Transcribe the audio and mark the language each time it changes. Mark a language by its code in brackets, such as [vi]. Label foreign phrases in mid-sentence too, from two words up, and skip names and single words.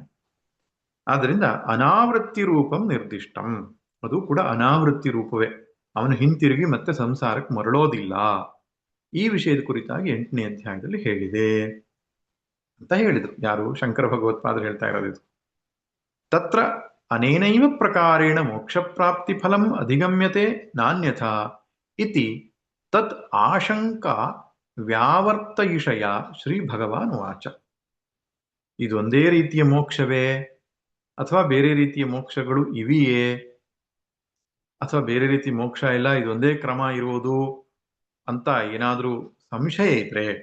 [kn] ಆದ್ದರಿಂದ [sa] ಅನಾವೃತ್ತಿ ರೂಪಂ ನಿರ್ದಿಷ್ಟಂ, [kn] ಅದು ಕೂಡ ಅನಾವೃತ್ತಿ ರೂಪವೇ. ಅವನು ಹಿಂತಿರುಗಿ ಮತ್ತೆ ಸಂಸಾರಕ್ಕೆ ಮರಳೋದಿಲ್ಲ. ಈ ವಿಷಯದ ಕುರಿತಾಗಿ 8ನೇ ಅಧ್ಯಾಯದಲ್ಲಿ ಹೇಳಿದೆ ಅಂತ ಹೇಳಿದ್ರು. ಯಾರು? ಶಂಕರ ಭಗವತ್ಪಾದರು ಹೇಳ್ತಾ ಇರೋದು. [sa] ತತ್ರ ಅನೇನೈವ ಪ್ರಕಾರೇಣ ಮೋಕ್ಷ ಪ್ರಾಪ್ತಿ ಫಲಂ ಅಧಿಗಮ್ಯತೆ ನಾನ್ಯಥಾ ಇತಿ ತತ್ ಆಶಂಕಾ ವ್ಯಾವರ್ತಯಿಷಯ ಶ್ರೀ ಭಗವಾನ್ ವಾಚ. [kn] ಇದೊಂದೇ ರೀತಿಯ ಮೋಕ್ಷವೇ ಅಥವಾ ಬೇರೆ ರೀತಿಯ ಮೋಕ್ಷಗಳು ಇವೆಯೇ ಅಥವಾ ಬೇರೆ ರೀತಿ ಮೋಕ್ಷ ಇಲ್ಲ, ಇದೊಂದೇ ಕ್ರಮ ಇರುವುದು ಅಂತ ಏನಾದರೂ ಸಂಶಯ ಇದ್ರೆ,